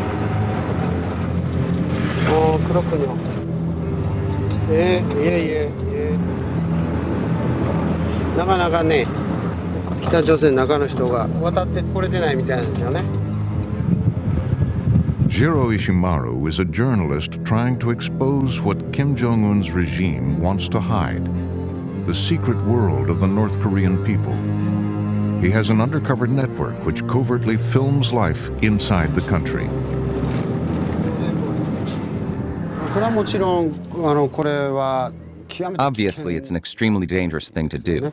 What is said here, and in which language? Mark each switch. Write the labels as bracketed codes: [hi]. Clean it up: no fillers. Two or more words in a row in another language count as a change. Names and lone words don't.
[ko] 그렇군요. 예. [ja] なかなかね、北朝鮮の中の人が渡ってこれてないみたいなんですよね。 [en] Jiro Ishimaru is a journalist trying to expose what Kim Jong-un's regime wants to hide, the secret world of the North Korean people. He has an undercover network which covertly films life inside the country. Obviously, it's an extremely dangerous thing to do.